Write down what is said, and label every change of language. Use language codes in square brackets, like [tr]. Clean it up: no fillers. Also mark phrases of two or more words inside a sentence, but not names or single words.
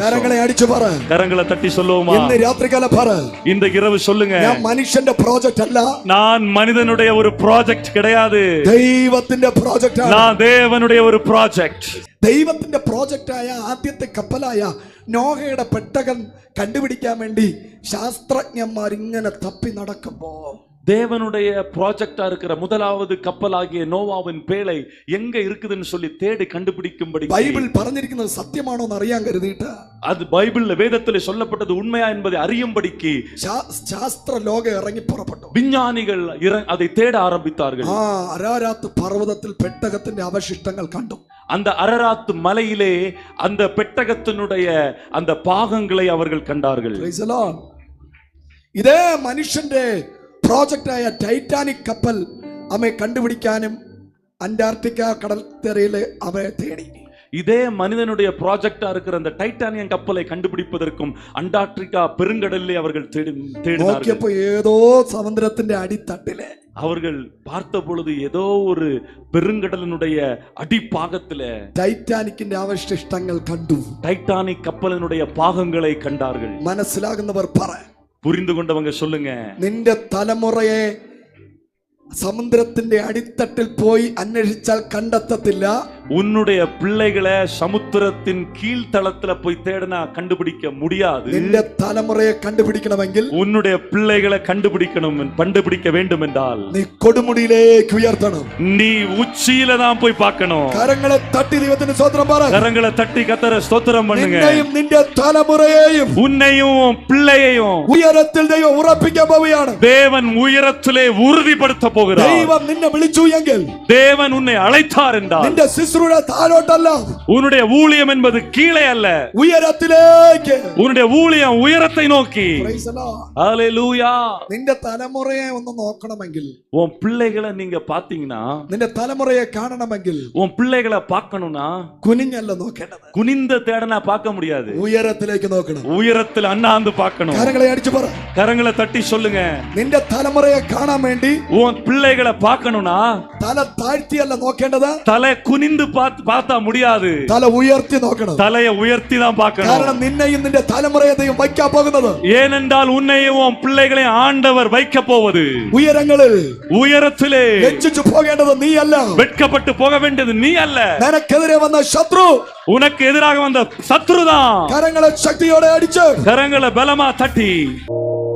[ml] കരങ്ങളെ അടിച്ചു പറ, [ta] கரங்களை தட்டி சொல்லுவோமா? [ml] ഇന്ന് രാത്രികാല പറ, [ta] இந்த இரவு சொல்லுங்க, [ml] ഞാൻ മനുഷ്യന്റെ പ്രോജക്റ്റ് അല്ല, [ta] நான் மனிதனுடைய ஒரு ப்ராஜெக்ட் கிடையாது, [ml] ദൈവത്തിന്റെ പ്രോജക്റ്റ് ആണ്. [ta] நான் தேவனுடைய ஒரு ப்ராஜெக்ட். [ml] ദൈവത്തിന്റെ പ്രോജക്റ്റായ ആദ്യത്തെ കപ്പലായ നോഹയുടെ പെട്ടകം കണ്ടുപിടിക്കാൻ വേണ്ടി ശാസ്ത്രജ്ഞന്മാർ ഇങ്ങനെ തപ്പി നടക്കുമ്പോ, [ta] தேவனுடைய ப்ராஜெக்டா இருக்கிற முதலாவது கப்பலாகிய நோவாவின் பேழை எங்க இருக்குதுன்னு சொல்லி தேடி கண்டுபிடிக்கும்படி [ml] ബൈബിൾ പറഞ്ഞിരിക്കുന്നത് സത്യമാണോ എന്ന് അറിയാൻ കരുതിയിട്ട് [ta] அது பைபிள்ல வேதத்தில் சொல்லப்பட்டது உண்மையா என்பதை அறியும்படிக்கு [ml] ശാസ്ത്ര ലോകം ഇറങ്ങി പുറപ്പെട്ടു. [ta] விஞ்ஞானிகள் அதை தேட ஆரம்பித்தார்கள். [ml] അരാരാത്ത് പർവ്വതത്തിൽ പെട്ടകത്തിന്റെ അവശിഷ്ടങ്ങൾ കണ്ടു. [ta] அந்த அரராத்து மலையிலே அந்த பெட்டகத்தினுடைய அந்த பாகங்களை அவர்கள் கண்டார்கள். [en] Praise the Lord. [ml] ഇതേ മനുഷ്യന്റെ പ്രോജക്റ്റായ ടൈറ്റാനിക് കപ്പൽ അവയെ കണ്ടുപിടിക്കാനും അന്റാർട്ടിക്ക കടൽത്തറയില് അവയെ തേടി. [ta] இதே மனிதனுடைய ப்ராஜெக்டா இருக்கிற அந்த டைட்டானியம் கப்பலை கண்டுபிடிப்பதற்கும் அண்டார்டிகா பெருங்கடலிலே அவர்கள் தேடினார்கள். ஏதோ சமுத்திரத்தின் அடித்தட்டிலே அவர்கள் பார்த்த பொழுது ஏதோ ஒரு பெருங்கடலினுடைய அடிப்பாகத்திலே [ml] டைட்டானிக்கிന്റെ അവശിഷ്ടങ്ങൾ കണ്ടു. [ta] டைட்டானிக் கப்பலினுடைய பாகங்களை கண்டார்கள். [ml] മനസ്സിലാകുന്നവർ പറ, [ta] புரிந்து கொண்டவங்க சொல்லுங்க. [ml] നിന്റെ തലമുറയെ സമുദ്രത്തിന്റെ അടിത്തട്ടിൽ പോയി അന്വേഷിച്ചാൽ കണ്ടെത്തത്തില്ല. [ta] உன்னுடைய பிள்ளைகளை சமுத்திரத்தின் கீழ்த்தளத்துல போய் தேடினா கண்டுபிடிக்க முடியாது. [ml] നിന്റെ തലമുറയെ കണ്ടുപിടിക്കണമെങ്കിൽ, [ta] உன்னுடைய பிள்ளைகளை கண்டுபிடிக்க வேண்டும் என்றால் [ml] നീ കൊടുമുടിയിലേക്ക് ഉയർത്തണം. [ta] நீ உச்சியில தான் போய் பார்க்கணும். [ml] കരങ്ങളെ തട്ടി ദൈവത്തിന് സ്തോത്രം പറ. [ta] கரங்களை தட்டி கர்த்தரை ஸ்தோத்திரம் பண்ணுங்க. [ml] നിന്നെയും നിന്റെ തലമുറയെയും [ta] உன்னையும் பிள்ளையையும் [ml] ഉയരത്തിൽ ദൈവം ഉറപ്പിക്കാൻ പോവുകയാണ്. [ta] தேவன் உயரத்திலே உறுதிப்படுத்த போகிறார். [ml] ദൈവം നിന്നെ വിളിച്ചു എങ്കിൽ, [ta] தேவன் உன்னை அழைத்தார் என்றால், [ml] നിന്റെ ശുശ്രൂഷ താഴോട്ടല്ല, [ta] உன்னுடைய ஊழியம் என்பது கீழே அல்ல, [ml] ഉയരത്തിലേക്ക്. [ta] உன்னுடைய ஊழியம் உயரத்தை நோக்கி. [en] Praise the Lord. [ta] ஹல்லேலூயா. [ml] നിന്റെ തലമുറയെ ഒന്ന് നോക്കണമെങ്കിൽ, [ta] உன் பிள்ளைகளை நீங்க பாத்தீங்கன்னா, [ml] നിന്റെ തലമുറയെ കാണണമെങ്കിൽ [ta] உன் பிள்ளைகளை பார்க்கணும்னா [ml] കുനിഞ്ഞല്ല നോക്കേണ്ടത്, [ta] குனிந்த தேடனா பார்க்க முடியாது. [ml] ഉയരത്തിലേക്ക് നോക്കണം. [ta] உயரத்தில் அண்ணாந்து பார்க்கணும். [ml] കരങ്ങളെ അടിച്ചു പറ. [ta] கரங்களை தட்டி சொல்லுங்க. [ml] നിന്റെ തലമുറയെ കാണാൻ വേണ്ടി [ta] உன் பிள்ளைகளை பார்க்கணும்னா [ml] തല താഴ്ത്തിയല്ല നോക്കേണ്ടത്, [ta] தலை குனிந்து பார்த்தா முடியாது. [ml] തല ഉയർത്തി നോക്കണം. [ta] தலையை உயர்த்தி தான் பார்க்கணும். [ml] കാരണം നിന്നെയും നിന്റെ തലമുറയെ ദൈവം വയ്ക്കാൻ പോകുന്നത്, [ta] ஏனென்றால் உன்னையும் உன் பிள்ளைகளையும் ஆண்டவர் வைக்க போவது [ml] ഉയരങ്ങളിൽ [ta] உயரத்திலே. [ml] ലജ്ജിച്ചു പോകേണ്ടത് നീയല്ല, [ta] வெட்கப்பட்டு போக வேண்டியது நீ அல்ல, [ml] നിനക്കെതിരെ വന്ന ശത്രു. [ta] உனக்கு எதிராக வந்த சத்துருதான். [ml] കരങ്ങളെ ശക്തിയോടെ അടിച്ച് [ta] கரங்களை பலமா தட்டி